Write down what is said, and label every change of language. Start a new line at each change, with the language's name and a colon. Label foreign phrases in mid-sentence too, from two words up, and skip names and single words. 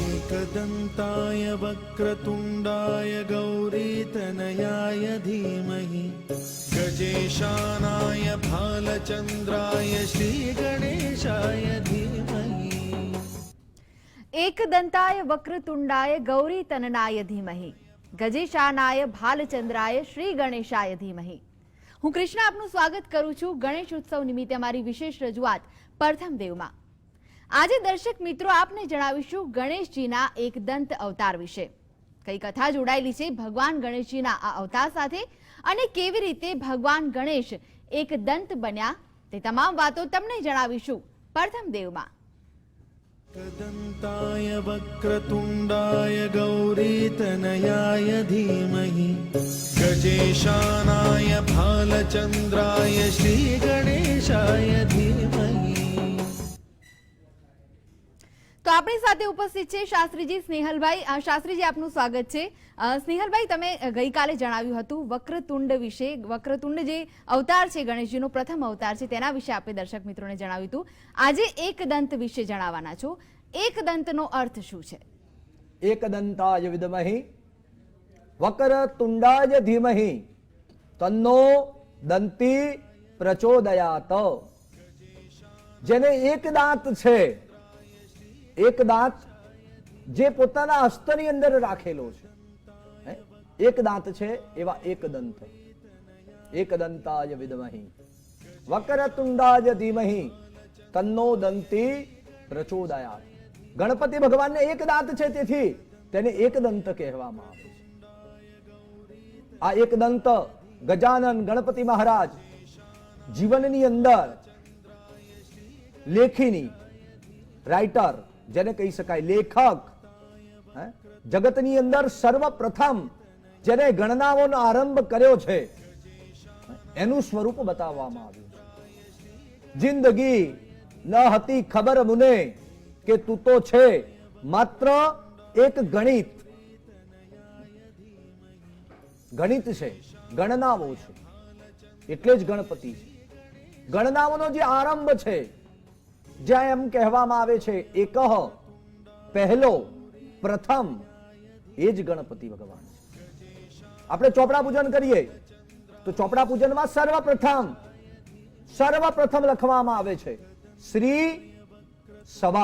Sanskrit: एकदन्ताय वक्रतुण्डाय गौरीतनयाय धीमहि गजेशानाय भालचन्द्राय श्रीगणेशाय धीमहि। एकदंताय वक्रतुंडाय गौरी तननाय धीमहि गजेशानाय भालचंद्राय श्री गणेशाय धीमहि।
Gujarati: હું કૃષ્ણા આપનું સ્વાગત કરું છું ગણેશ ઉત્સવ નિમિત્તે અમારી વિશેષ રજૂઆત પ્રથમ દેવમાં। આજે દર્શક મિત્રો આપને જણાવીશું ગણેશજીના એક દંત અવતાર વિશે। કઈ કથા જોડાયેલી છે ભગવાન ગણેશજીના આ અવતાર સાથે અને કેવી રીતે ભગવાન ગણેશ એક દંત બન્યા તે તમામ વાતો તમને જણાવીશું પ્રથમ દેવમાં। एकदन्ताय वक्रतुण्डाय गौरीतनयाय धीमहि गजेशानाय भालचन्द्राय श्रीगणेशाय धीमहि। તો આપણી સાથે ઉપસ્થિત છે શાસ્ત્રીજી સ્નેહલભાઈ। શાસ્ત્રીજી આપનું સ્વાગત છે। સ્નેહલભાઈ, તમે ગઈકાલે જણાવ્યું હતું વક્રતુંડ વિશે। વક્રતુંડ જે અવતાર છે ગણેશજીનો પ્રથમ અવતાર છે તેના વિશે આપે દર્શક મિત્રોને જણાવ્યું હતું। આજે एकदंत વિશે જણાવવાના છો। एकदंतનો અર્થ શું છે?
Sanskrit: एकदंताय विद्महि वक्रतुंडाय धीमहि तन्नो दंती प्रचोदयात।
Gujarati: જેને એક દાંત છે, એક દાંત જે પોતાના હસ્તની અંદર રાખેલો છે, એક દાંત છે એવા એકદંત।
Sanskrit: एकदंताय विद्महि वक्रतुंडाय धीमहि तन्नो दंती प्रचोदयात्।
Gujarati: ગણપતિ ભગવાન ને એક દાંત છે તેથી તેને એકદંત કહેવામાં આવે છે। આ એકદંત ગજાનન ગણપતિ મહારાજ જીવનની અંદર લેખીની રાઇટર જેને કહી શકાય લેખક, જગતની અંદર સર્વપ્રથમ જેને ગણનાઓનો આરંભ કર્યો છે એનુ સ્વરૂપ બતાવવામાં આવ્યું છે। જિંદગી ન હતી ખબર મુને કે તૂ તો છે માત્ર એક ગણિત। ગણિત છે, ગણનાઓ છે એટલે જ ગણપતિ છે। ગણનાઓનો જે આરંભ છે, જ્યાં એમ કહેવામાં આવે છે એકહ, પહેલો, પ્રથમ, એ જ ગણપતિ ભગવાન છે। આપણે ચોપડા પૂજન કરીએ તો ચોપડા પૂજનમાં સર્વપ્રથમ લખવામાં આવે છે શ્રી સવા।